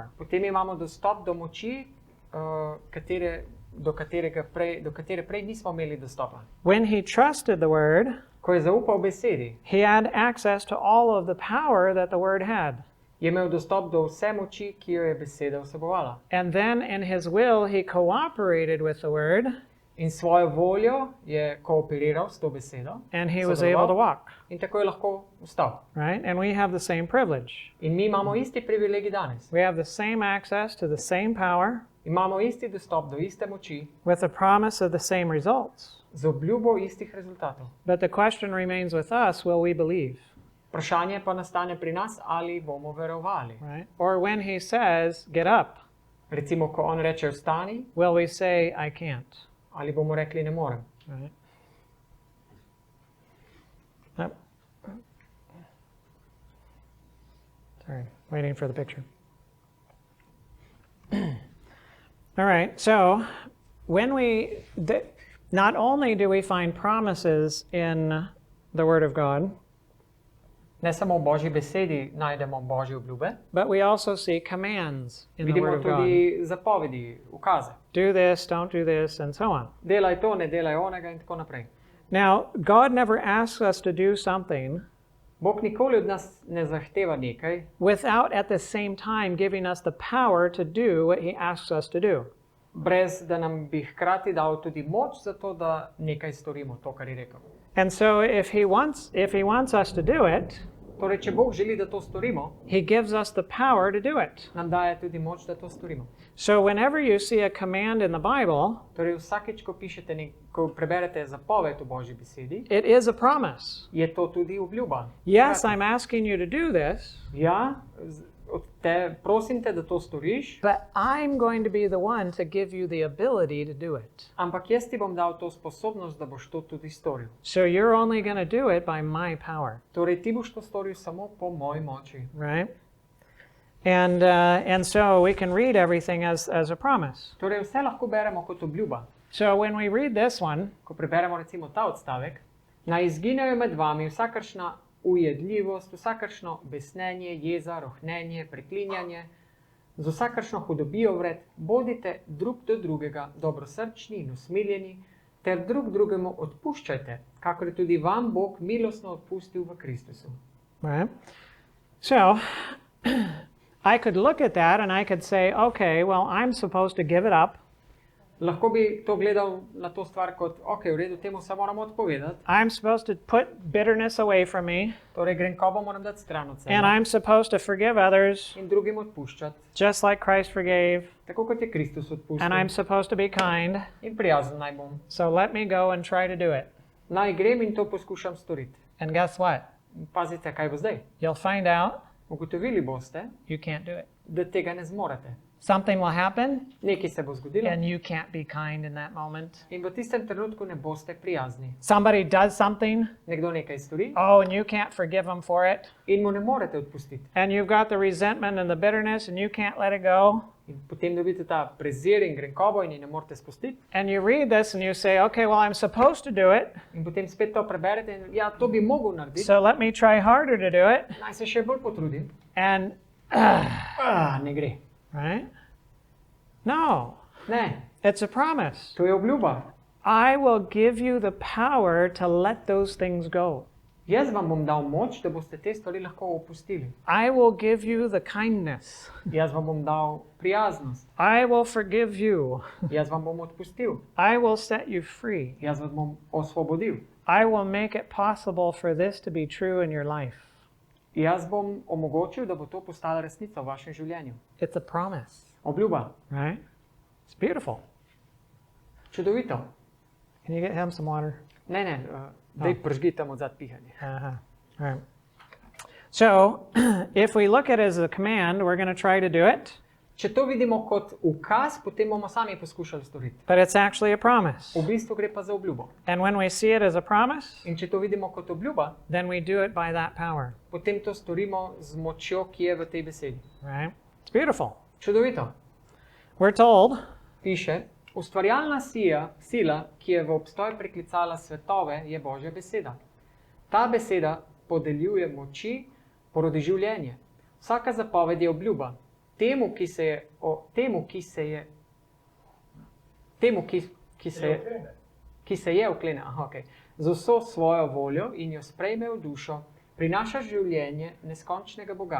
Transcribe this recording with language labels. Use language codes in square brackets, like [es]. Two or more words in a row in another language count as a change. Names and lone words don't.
[sl] potem imamo dostop do moči, do katere prej nismo imeli dostopa. [en] When he trusted the word, [sl] Ko je zaupal besedi, [en] he had access to all of the power that the word had. [sl] je imel dostop do vse moči, ki jo je beseda vsebovala. [en] And then in his will, he cooperated with the word, [sl] In svojo voljo je kooperiral s to besedo [en] and he was [sl] sodeloval, [en] able to walk, [sl] in tako je lahko vstal. [en] right? And we have the same privilege. [sl] In mi imamo isti privilegij danes. [en] We have the same access to the same power [sl] Imamo isti dostop do iste moči, [en] with the promise of the same results. [sl] z obljubo istih rezultatov. [en] But the question remains with us, will we believe, [sl] Vprašanje pa nastane pri nas, ali bomo verovali. [en] right? Or when he says, get up, [sl] Recimo, ko on reče vstani, [en] will we say, I can't, [sl] ali bomo rekli ne morem. [en] right? Yep. Sorry, waiting for the picture. All right, so when not only do we find promises in the Word of God, [sl] Ne samo v Božji besedi najdemo Božje obljube, [en] but we also see commands in the [sl] vidimo [en] Word of God. [sl] tudi zapovedi, ukaze. [en] Do this, don't do this, and so on. [sl] Delaj to, ne delaj onega in tako naprej. [en] Now, God never asks us to do something [sl] Bog nikoli od nas ne zahteva nekaj, [en] without at the same time giving us the power to do what he asks us to do. [sl] brez da nam bi hkrati dal tudi moč za to, da nekaj storimo, to, kar je rekel. [en] And so if he wants us to do it, [sl] Torej, če Bog želi, da to storimo, [en] he gives us the power to do it. [sl] nam daje tudi moč, da to storimo. [en] So whenever you see a command in the Bible, [sl] Torej, vsakeč, ko preberete zapoved v Božji besedi, [en] it is a promise. [sl] je to tudi obljuba. [en] Yes, I'm asking you to do this, [sl] Ja, prosim te, da to storiš, [en] but I'm going to be the one to give you the ability to do it. [sl] ampak jaz ti bom dal to sposobnost, da boš to tudi storil. [en] So you're only going to do it by my power, [sl] Torej, ti boš to storil samo po moji moči. [en] right? And so we can read everything as a promise. [sl] Torej, vse lahko beremo kot obljuba. [en] So when we read this one, [sl] Ko preberemo recimo ta odstavek, naj izginejo med vami vsakršna ujedljivost, vsakršno besnenje, jeza, rohnenje, preklinjanje, z vsakršno hudobijo vred, bodite drug do drugega dobrosrčni in usmiljeni, ter drug drugemu odpuščajte, kakor je tudi vam Bog milostno odpustil v Kristusu. [en] right? So I could look at that and I could say, okay, well, I'm supposed to give it up. [sl] Lahko bi to gledal na to stvar kot, ok, v redu, temu se moramo odpovedati, [en] I'm supposed to put bitterness away from me, [sl] torej grenkobo moram dati stran od [en] and [sl] sebe [en] I'm supposed to forgive others [sl] in drugim odpuščati, [en] just like Christ forgave, [sl] tako kot je Kristus [en] and [sl] odpustil, [en] I'm supposed to be kind. [sl] in prijazen naj bom. [en] So let me go and try to do it. [sl] Naj grem in to poskušam storiti. [en] And guess what? [sl] Pazite, kaj bo zdaj. [en] You'll find out [sl] Ugotovili boste, [en] you can't do it. [sl] da tega ne zmorete. [en] Something will happen, [sl] Nekaj se bo zgodilo [en] and you can't be kind in that moment. [sl] in v tistem trenutku ne boste prijazni. [en] Somebody does something, [sl] Nekdo nekaj stori [en] oh, and you can't forgive them for it. [sl] in mu ne morete odpustiti. [en] And you've got the resentment and the bitterness, and you can't let it go. [sl] In potem dobite ta prezir in grenkobo in je ne morete spustiti. [en] And you read this and you say, okay, well, I'm supposed to do it, [sl] In potem spet to preberete in ja, to bi mogel narediti, [en] so let me try harder to do it. [sl] naj se še bolj potrudim. [en] And, [sl] Ne gre. [en] right? No, [sl] Ne, [en] it's a promise. [sl] to je obljuba. [en] I will give you the power to let those things go. [sl] Jaz vam bom dal moč, da boste te stvari lahko opustili. [en] I will give you the kindness. [sl] Jaz vam bom dal prijaznost. [en] I will forgive you. [sl] Jaz vam bom odpustil. [en] I will set you free. [sl] Jaz vas bom osvobodil. [en] I will make it possible for this to be true in your life. [sl] Jaz bom omogočil, da bo to postala resnica v vašem življenju. [en] It's a promise, [sl] Obljuba. [en] right? It's beautiful. [sl] Čudovito. [en] Can you get him some water? [sl] Ne, daj pržgi tam odzad pihanje. [en] Uh-huh. All right. So, if we look at it as a command, we're going to try to do it, [sl] Če to vidimo kot ukaz, potem bomo sami poskušali storiti. [en] but it's actually a promise. [sl] V bistvu gre pa za obljubo. [en] And when we see it as a promise, [sl] In če to vidimo kot obljuba, [en] then we do it by that power, [sl] potem to storimo z močjo, ki je v tej besedi. [en] right? It's beautiful. [sl] Čudovito. [en] We're told [sl] Piše, ustvarjalna sila, ki je v obstoj priklicala svetove, je Božja beseda. Ta beseda podeljuje moči, porodi življenje. Vsaka zapoved je obljuba. Temu, ki se je oklene, z vso svojo voljo in jo sprejme v dušo, prinaša življenje neskončnega Boga.